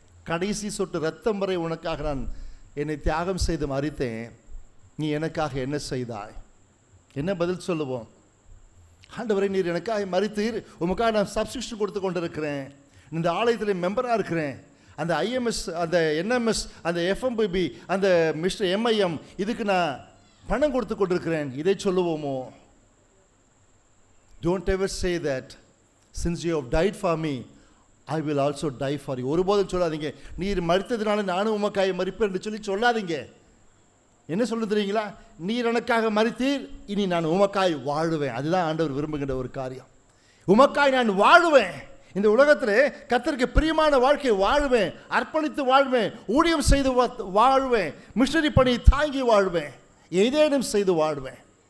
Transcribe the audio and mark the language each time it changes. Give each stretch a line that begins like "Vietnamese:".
Tamil: கடைசி சொட்டு ரத்தம் வரை உனக்காக நான் என்னை தியாகம் செய்து மரித்தேன், நீ எனக்காக என்ன செய்தாய்? என்ன பதில் சொல்லுவோம்? ஆண்டவரை, நீர் எனக்காக மரித்தீர், உமக்காக நான் சப்ஸ்கிரிப்ஷன் கொடுத்து கொண்டிருக்கிறேன், இந்த ஆலயத்தில் மெம்பராக இருக்கிறேன், அந்த ஐஎம்எஸ், அந்த என்எம்எஸ், அந்த எஃப்எம்பிபி, அந்த மிஸ்டர் எம்ஐஎம், இதுக்கு நான் பணம் கொடுத்து கொண்டிருக்கிறேன். இதை சொல்லுவோமோ?
English: Don't ever say that, since you have died for me, I will also die for you.
Tamil: ஒருபோதும் சொல்லாதீங்க, நீர் மரித்ததினால நானும் உமக்காக மரிப்பேன் என்று சொல்லி சொல்லாதீங்க. என்ன சொல்ல தெரியுங்களா? நீர் எனக்காக மரித்தீர், இனி நான் உமக்காய் வாழுவேன். அதுதான் ஆண்டவர் விரும்புகின்ற ஒரு காரியம். உமக்காய் நான் வாழுவேன், இந்த உலகத்திலே கர்த்தருக்கு பிரியமான வாழ்க்கை வாழுவேன், அர்ப்பணித்து வாழ்வேன், ஊழியம் செய்து வாழ்வேன், மிஷனரி பணி தாங்கி வாழ்வேன், ஏதேனும் செய்து வாழ்வேன்.